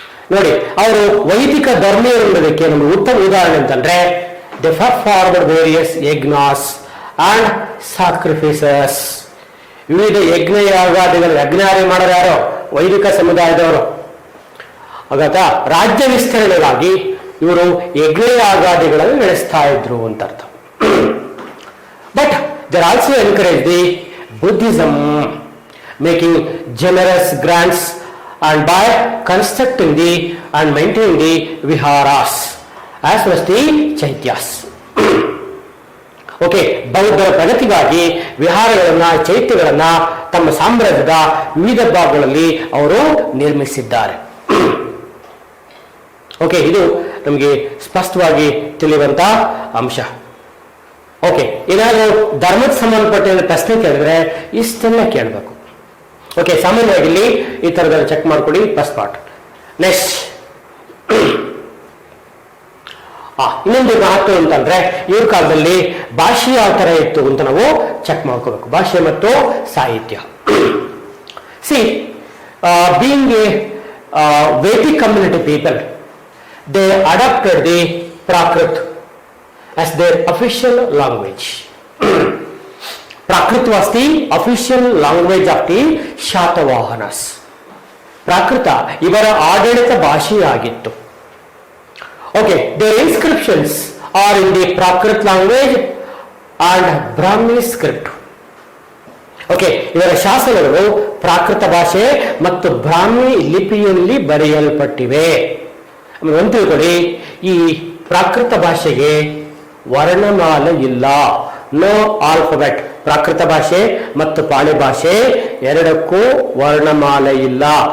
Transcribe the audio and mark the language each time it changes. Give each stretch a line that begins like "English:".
Kannada: ನೋಡಿ, ಅವರು ವೈದಿಕ ಧರ್ಮೀಯರು ಅನ್ನೋದಕ್ಕೆ ನಮಗೆ ಉತ್ತಮ ಉದಾಹರಣೆ ಅಂತಂದ್ರೆ
English: They forward various yajnas and sacrifices.
Kannada: ವಿವಿಧ ಯಜ್ಞ ಯಾಗಾದಿಗಳು, ಯಜ್ಞಾರಿ ಮಾಡೋರು ಯಾರೋ ವೈದಿಕ ಸಮುದಾಯದವರು. ಹಾಗಾದ ರಾಜ್ಯ ವಿಸ್ತರಣೆಗಾಗಿ ಇವರು ಯಜ್ಞ ಯಾಗಾದಿಗಳನ್ನು ನಡೆಸ್ತಾ ಇದ್ರು ಅಂತ ಅರ್ಥ.
English: But they also encourage the Buddhism, making generous grants and by constructing the and maintaining the viharas as well as the chaityas.
Kannada: Okay, ಬೌದ್ಧರ ಪ್ರಗತಿಗಾಗಿ ವಿಹಾರಗಳನ್ನ, ಚೈತ್ಯಗಳನ್ನ ತಮ್ಮ ಸಾಮ್ರಾಜ್ಯದ ವಿವಿಧ ಭಾಗಗಳಲ್ಲಿ ಅವರು ನಿರ್ಮಿಸಿದ್ದಾರೆ. ಓಕೆ, ಇದು ನಮಗೆ ಸ್ಪಷ್ಟವಾಗಿ ತಿಳಿಯುವಂತ ಅಂಶ. ಓಕೆ, ಏನಾದರೂ ಧರ್ಮಕ್ಕೆ ಸಂಬಂಧಪಟ್ಟ ಪ್ರಶ್ನೆ ಕೇಳಿದ್ರೆ ಇಷ್ಟೆಲ್ಲ ಕೇಳಬೇಕು. ಓಕೆ, ಸಾಮಾನ್ಯವಾಗಿ ಇಲ್ಲಿ ಈ ತರದಲ್ಲಿ ಚೆಕ್ ಮಾಡ್ಕೊಳ್ಳಿ ಫಸ್ಟ್ ಪಾರ್ಟ್. ನೆಕ್ಸ್ಟ್ ಇನ್ನೊಂದು ಮಹತ್ವ ಅಂತಂದ್ರೆ ಇವ್ರ ಕಾಲದಲ್ಲಿ ಭಾಷೆ ಯಾವ ತರ ಇತ್ತು ಅಂತ ನಾವು ಚೆಕ್ ಮಾಡ್ಕೋಬೇಕು. ಭಾಷೆ ಮತ್ತು ಸಾಹಿತ್ಯ.
English: See, being a Vedic community people, they adopted the Prakrit as their official language. Prakrit was the official language of the Shatavahanas.
Kannada: ಪ್ರಾಕೃತ ಇವರ ಆಡಳಿತ ಭಾಷೆಯಾಗಿತ್ತು.
English: Okay, their inscriptions are in the Prakrit language and Brahmi script.
Kannada: Okay, ಇವರ ಶಾಸನಗಳು ಪ್ರಾಕೃತ ಭಾಷೆ ಮತ್ತು ಬ್ರಾಹ್ಮಿ ಲಿಪಿಯಲ್ಲಿ ಬರೆಯಲ್ಪಟ್ಟಿವೆ. ಒಂದು ತಿಳ್ಕೊಳ್ಳಿ, ಈ ಪ್ರಾಕೃತ ಭಾಷೆಗೆ ವರ್ಣಮಾಲೆ ಇಲ್ಲ,
English: No alphabet.
Kannada: ಪ್ರಾಕೃತ ಭಾಷೆ ಮತ್ತು ಪಾಳಿ ಭಾಷೆ ಎರಡಕ್ಕೂ ವರ್ಣಮಾಲೆ ಇಲ್ಲ.